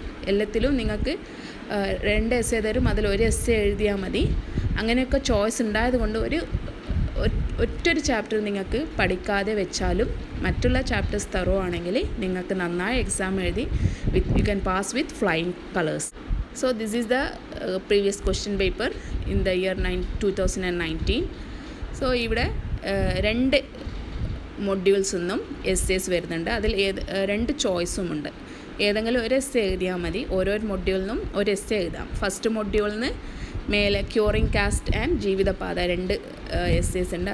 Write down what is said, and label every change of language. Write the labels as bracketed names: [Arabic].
[Malayalam] എല്ലാത്തിലും നിങ്ങൾക്ക് 2 എസ്സേ തരും, അതിലൊരു എസ്സേ എഴുതിയാൽ മതി. അങ്ങനെയൊക്കെ ചോയ്സ് ഉണ്ടായത് കൊണ്ട് ഒറ്റൊരു ചാപ്റ്റർ നിങ്ങൾക്ക് പഠിക്കാതെ വെച്ചാലും മറ്റുള്ള ചാപ്റ്റേഴ്സ് തറോ ആണെങ്കിൽ നിങ്ങൾക്ക് നന്നായി എക്സാം എഴുതി [English] You can pass with flying colours. So this is the previous question paper in the year 2019. [Malayalam] So ഇവിടെ 2 മൊഡ്യൂൾസ് നിന്നും എസ്സേസ് വരുന്നുണ്ട്. അതിൽ 2 ചോയ്സുമുണ്ട്. ഏതെങ്കിലും ഒരു എസ്സേ എഴുതിയാൽ മതി. ഓരോ മൊഡ്യൂളിൽ നിന്നും ഒരു എസ്സേ എഴുതാം. ഫസ്റ്റ് മൊഡ്യൂളിൽ നിന്ന് മേലെ ക്യൂറിംഗ് കാസ്റ്റ് ആൻഡ് ജീവിതപാത 2 എസ്സേസ് ഉണ്ട്.